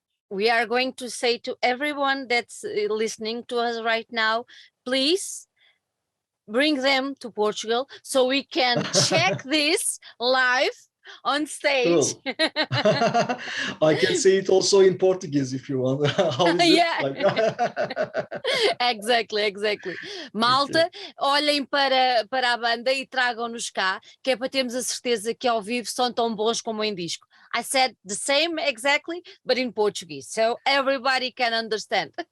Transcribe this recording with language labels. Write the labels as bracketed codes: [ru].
[en] We are going to say to everyone that's listening to us right now, please bring them to Portugal so we can check this live on stage. Cool. I can say it also in Portuguese if you want. How is it? Exactly. [pt] Malta, olhem para a banda e tragam-nos cá, que é para termos a certeza que ao vivo são tão bons como em disco. [en] I said the same exactly, but in Portuguese, so everybody can understand.